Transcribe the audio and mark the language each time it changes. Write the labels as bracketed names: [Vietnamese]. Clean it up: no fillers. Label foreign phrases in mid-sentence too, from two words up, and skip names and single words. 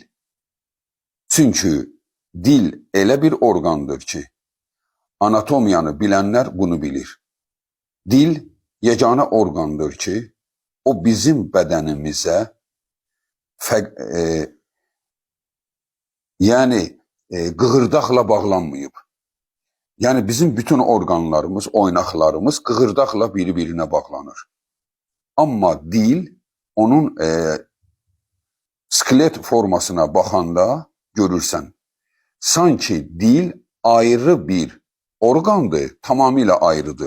[Azerbaijani] Çünkü dil elə bir organdır ki, anatomiyanı bilenler bunu bilir. Dil yegane organdır ki, o bizim bedenimize qığırdaqla bağlanmayıb. Yani bizim bütün organlarımız, oynaqlarımız qığırdaqla biri-birinə bağlanır. Amma dil onun skelet formasına baxanda görürsən. Sanki dil ayrı bir organdır, tamamilə ayrıdır.